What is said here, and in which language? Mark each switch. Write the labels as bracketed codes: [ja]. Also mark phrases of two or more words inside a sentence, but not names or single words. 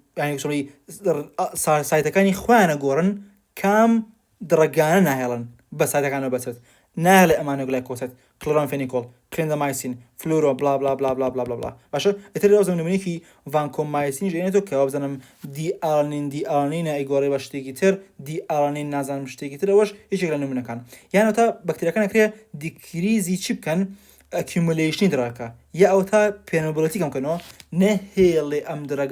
[ckb] سایتەکانی خۆیانە گۆڕن کام دڕگانە ناهێڵن بە سایتەکانەوە بەسێت ناهێڵێ ئەمانە گلایکۆسێت کلۆرامفێنیکۆڵ کلێندەمایسین فلورۆ [en] blah blah blah blah blah blah [ckb] باشە ئیتر ئەو نمونەیەکی ڤانکۆمایسین ژێنێتەوە کە بزانم دیئارنینە ئەیگۆڕێ بە شتێکی تر دیئارنین نازانم شتێکی ترەوەش هیچێک لە نمونەکان یانەوە تا بەکتریاکان ئەکرێ دیکریزی چی بکەن ئەکیومولیشنی دڕاکە یا ئەو تا پێنەبڵەتی کەم بکەنەوە نەهێڵێ ئەم دڕەگە